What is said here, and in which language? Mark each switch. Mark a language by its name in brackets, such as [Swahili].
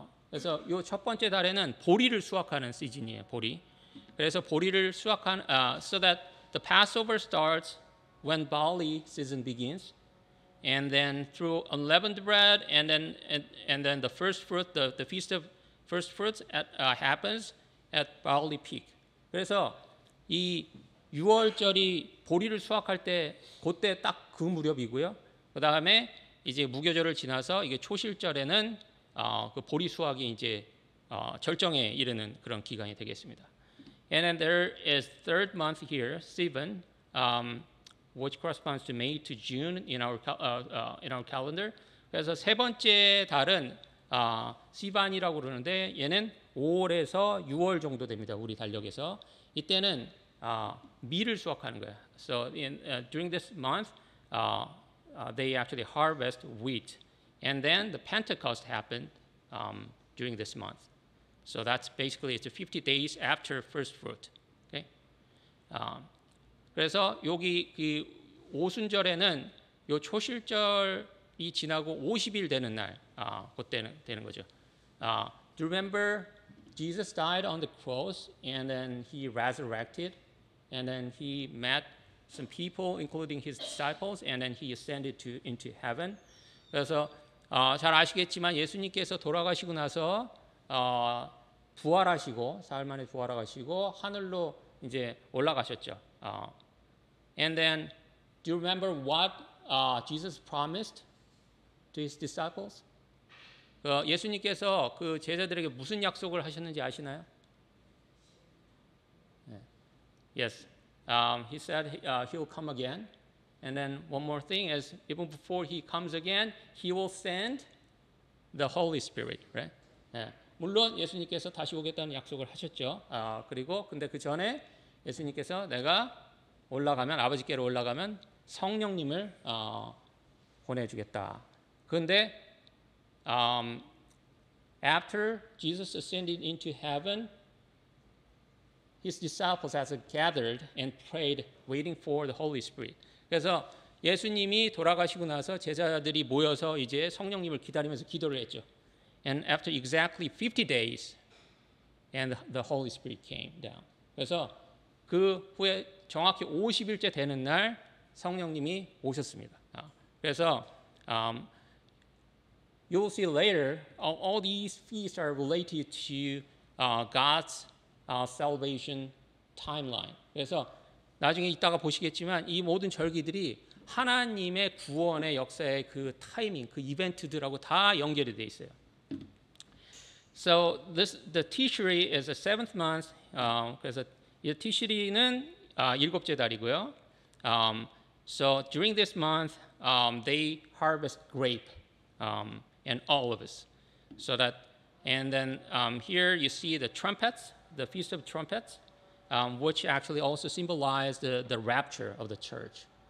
[Korean] 그래서 이 첫 번째 달에는 보리를 수확하는 시즌이에요. 보리. 그래서 보리를 수확한 [English] so that the Passover starts when barley season begins, and then through unleavened bread, and then the first fruit, the feast of first fruits happens at barley peak. [Korean] 그래서 이 6월절이 보리를 수확할 때 그때 딱 그 무렵이고요. 그 다음에 이제 무교절을 지나서 이게 초실절에는 그 보리 수확이 이제 절정에 이르는 그런 기간이 되겠습니다. [English] And then there is third month here, Sivan, which corresponds to May to June in our calendar. [Korean] 그래서 세 번째 달은 시반이라고 그러는데 얘는 5월에서 6월 정도 됩니다. 우리 달력에서. 이때는 밀을 수확하는 거예요. [English] So during this month, they actually harvest wheat, and then the Pentecost happened during this month. So that's basically it's 50 days after first fruit. Okay. [Korean] 그래서 여기 그 오순절에는 요 초실절이 지나고 50일 되는 날, 그때 되는 거죠. [English] Do you remember Jesus died on the cross and then he resurrected and then he met some people including his disciples and then he ascended into heaven. [Korean] 그래서 잘 아시겠지만 예수님께서 돌아가시고 나서 부활하시고 사흘 만에 부활하시고 하늘로 이제 올라가셨죠. [English] And then do you remember what Jesus promised to his disciples? [Korean] 예수님께서 그 제자들에게 무슨 약속을 하셨는지 아시나요? [English] Yes, he said he'll come again. And then one more thing is, even before he comes again, he will send the Holy Spirit, right? [Korean] 물론 예수님께서 다시 오겠다는 약속을 하셨죠. 그리고 근데 그 전에 예수님께서 내가 올라가면 아버지께로 올라가면 성령님을 보내주겠다. 그런데 [English] after Jesus ascended into heaven, his disciples has gathered and prayed, waiting for the Holy Spirit. [Korean] 그래서 예수님이 돌아가시고 나서 제자들이 모여서 이제 성령님을 기다리면서 기도를 했죠. [English] And after exactly 50 days, and the Holy Spirit came down. [Korean] 그래서 그 후에 정확히 50일째 되는 날 성령님이 오셨습니다. 그래서 [English] you'll see later, all these feasts are related to God's salvation timeline. [Korean] 그래서 나중에 이따가 보시겠지만 이 모든 절기들이 하나님의 구원의 역사의 그 타이밍, 그 이벤트들하고 다 연결이 돼 있어요. [English] So the Tishri is the seventh month. [Korean] 그래서 이 Tishri는 일곱째 달이고요. [English] So during this month, they harvest grape and olives. So that, and then here you see the trumpets, the Feast of Trumpets, which actually also symbolize the rapture of the church.